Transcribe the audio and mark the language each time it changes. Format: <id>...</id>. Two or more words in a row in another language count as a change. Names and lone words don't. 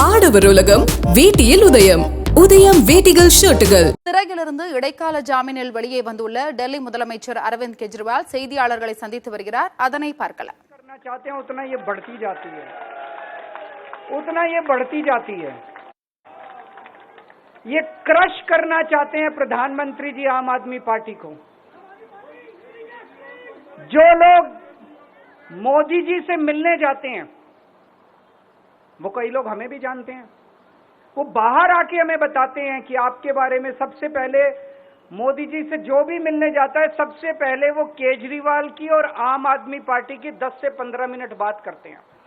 <ta>உழவர் உலகம் வேட்டியில் உதயம். உதயம் வேட்டிகள் ஷர்ட்டுகள். சிறையிலிருந்து இடைக்கால ஜாமீனில் வெளியே வந்துள்ள டெல்லி முதலமைச்சர் அரவிந்த் கெஜ்ரிவால் செய்தியாளர்களை சந்தித்து வருகிறார். அதனை பார்க்கலாம்.</ta> <hi>उतना ये बढ़ती जाती है। ये क्रश करना चाहते हैं प्रधानमंत्री जी आम आदमी पार्टी को। जो लोग मोदी जी से मिलने जाते हैं, वो कई लोग हमें भी जानते हैं, वो बाहर आके हमें बताते हैं कि आपके बारे में सबसे पहले मोदी जी से जो भी मिलने जाता है, सबसे पहले वो केजरीवाल की और आम आदमी पार्टी की 10 से 15 मिनट बात करते हैं।</hi>